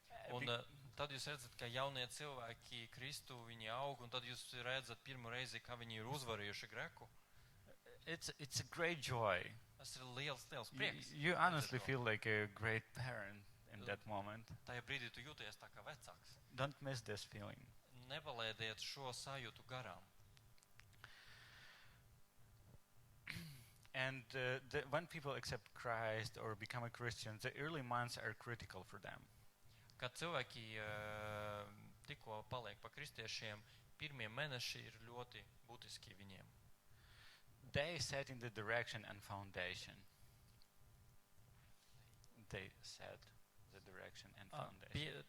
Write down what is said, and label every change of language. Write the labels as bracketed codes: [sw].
[lv] Un tad jūs redzat, ka jaunie cilvēki Kristu, viņi aug, un tad jūs redzat pirmo reizi, kā viņi ir uzvarējuši greku. [en] It's a great joy. [lv] Tas ir liels prieks. [en] You honestly [lv] redzēt to. [en] feel like a great parent in that moment. [lv] Tajā brīdī tu jūties tā kā vecāks. [en] Don't miss this feeling. [lv] Nepalaidiet šo sajūtu garām. [en] And when people accept Christ or become a Christian, the early months are critical for them. [lv] Kad cilvēki tikko paliek pa kristiešiem, pirmie mēneši ir ļoti būtiski viņiem. [en] They set in the direction and foundation. They set the direction and foundation.